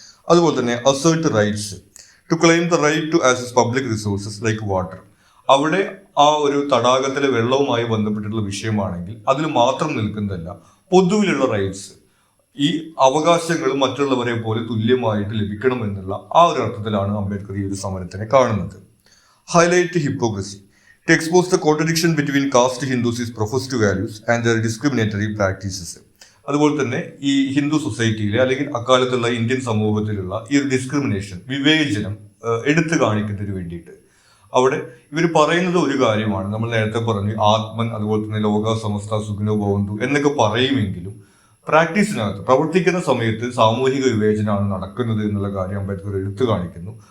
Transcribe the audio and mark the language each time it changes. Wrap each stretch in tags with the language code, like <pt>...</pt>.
<ml>അതുപോലെ തന്നെ</ml> <en>Assert rights to claim the right to access public resources like water.</en> <ml>അവിടെ ആ ഒരു തടാകത്തിലെ വെള്ളവുമായി ബന്ധപ്പെട്ടിട്ടുള്ള വിഷയമാണെങ്കിൽ അതിൽ മാത്രം നിൽക്കുന്നതല്ല, പൊതുവിലുള്ള റൈറ്റ്സ്, ഈ അവകാശങ്ങൾ മറ്റുള്ളവരെ പോലെ തുല്യമായിട്ട് ലഭിക്കണം എന്നുള്ള ആ ഒരു അർത്ഥത്തിലാണ് അംബേദ്കർ ഈ ഒരു സമരത്തിനെ കാണുന്നത്.</ml> <en>Highlight hypocrisy to expose the contradiction between caste Hindus' professed values and their discriminatory practices.</en> <ml>അതുപോലെ തന്നെ ഈ ഹിന്ദു സൊസൈറ്റിയിലെ അല്ലെങ്കിൽ അക്കാലത്തുള്ള ഇന്ത്യൻ സമൂഹത്തിലുള്ള ഈ ഒരു ഡിസ്ക്രിമിനേഷൻ, വിവേചനം എടുത്തു കാണിക്കുന്നതിന് വേണ്ടിയിട്ട് അവിടെ ഇവർ പറയുന്നത് ഒരു കാര്യമാണ്. നമ്മൾ നേരത്തെ പറഞ്ഞു ആത്മൻ, അതുപോലെ തന്നെ</ml> <sa>ലോക സമസ്ത സുഖിനോ ഭവന്തു</sa> <ml>എന്നൊക്കെ പറയുമെങ്കിലും പ്രാക്ടീസിനകത്ത് പ്രവർത്തിക്കുന്ന സമയത്ത് സാമൂഹിക വിവേചനമാണ് നടക്കുന്നത് എന്നുള്ള കാര്യം അംബേദ്കർ എടുത്തു കാണിക്കുന്നു.</ml>